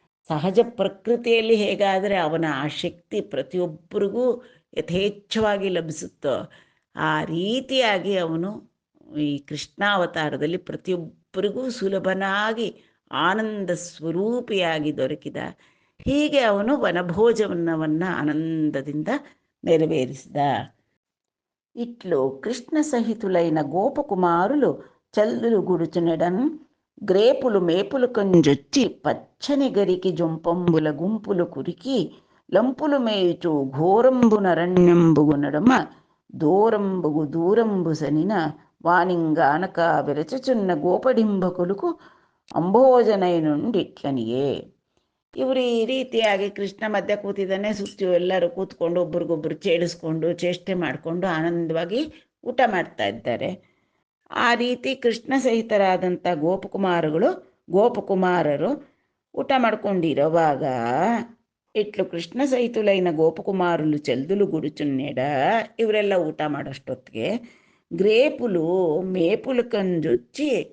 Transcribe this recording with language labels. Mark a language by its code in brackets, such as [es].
[kn] ಸಹಜ ಪ್ರಕೃತಿಯಲ್ಲಿ ಹೇಗಾದರೆ ಅವನ ಆ ಶಕ್ತಿ ಪ್ರತಿಯೊಬ್ಬರಿಗೂ ಯಥೇಚ್ಛವಾಗಿ ಲಭಿಸುತ್ತೋ ಆ ರೀತಿಯಾಗಿ ಅವನು ಈ ಕೃಷ್ಣಾವತಾರದಲ್ಲಿ ಪ್ರತಿಯೊಬ್ಬರಿಗೂ ಸುಲಭನಾಗಿ ಆನಂದ ಸ್ವರೂಪಿಯಾಗಿ ದೊರಕಿದ. ಹೀಗೆ ಅವನು ವನಭೋಜನವನ್ನು ಆನಂದದಿಂದ ನೆರವೇರಿಸಿದ. [te] ಇಟ್ಲು కృష్ణ సహితులైన గోపకుమారులు చల్లులు గుడుచునెడన్ గ్రేపులు మేపులు కంజొచ్చి పచ్చని గరికి జొంపంబుల గుంపులు కురికి లంపులు మేయుచు ఘోరంబునరణ్యంబుగు నడమ దూరంబుగు దూరంబు సనిన వానింగానక విరచుచున్న ಗೋಪಡಿಂಬಕುಲುಕು ಅಂಬೋಜನೈ నుండిಟ್ಲನಿಯೇ. [kn] ಇವರು ಈ ರೀತಿಯಾಗಿ ಕೃಷ್ಣ ಮಧ್ಯ ಕೂತಿದ್ದಾನೆ, ಸುತ್ತಿ ಎಲ್ಲರೂ ಕೂತ್ಕೊಂಡು ಒಬ್ರಿಗೊಬ್ರು ಚೇಡಿಸ್ಕೊಂಡು ಚೇಷ್ಟೆ ಮಾಡಿಕೊಂಡು ಆನಂದವಾಗಿ ಊಟ ಮಾಡ್ತಾ ಇದ್ದಾರೆ. ಆ ರೀತಿ ಕೃಷ್ಣ ಸಹಿತರಾದಂಥ ಗೋಪಕುಮಾರರು ಊಟ ಮಾಡ್ಕೊಂಡಿರೋವಾಗ [te] ಇಟ್ಲು ಕೃಷ್ಣ ಸಹಿತುಲೈನ ಗೋಪಕುಮಾರುಲು ಚೆಲ್ದುಲು ಗುಡುಚುನ್ನೆಡ, [kn] ಇವರೆಲ್ಲ ಊಟ ಮಾಡೋಷ್ಟೊತ್ತಿಗೆ [te] ಗ್ರೇಪುಲು ಮೇಪುಲು ಕಂಜೊಚ್ಚಿ